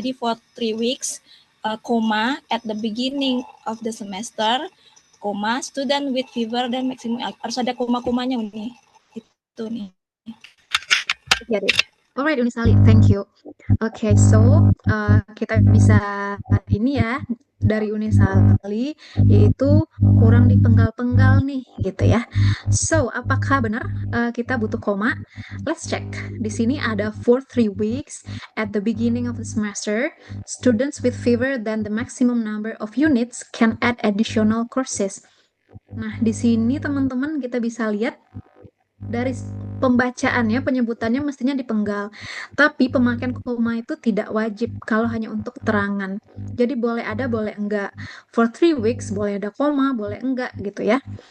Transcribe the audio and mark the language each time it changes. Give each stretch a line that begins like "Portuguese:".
English: Jadi for 3 weeks, koma at the beginning of the semester, koma student with fever
Indonesian: dan maksimum harus ada koma-komanya nih. Itu nih.
English: Get it. Alright, Unisali, thank you.
Indonesian: Oke, so kita bisa ini ya dari Unisali, yaitu kurang dipenggal-penggal nih, gitu ya. So, apakah benar kita butuh koma?
English: Let's check.
Indonesian: Di sini ada
English: for 3 weeks at the beginning of the semester, students with fewer than the maximum number of units can add additional courses.
Indonesian: Nah, di sini teman-teman kita bisa lihat dari pembacaannya, penyebutannya mestinya dipenggal. Tapi pemakaian koma itu tidak wajib kalau hanya untuk keterangan. Jadi boleh ada, boleh enggak.
English: For 3 weeks
Indonesian: boleh ada koma, boleh enggak gitu ya.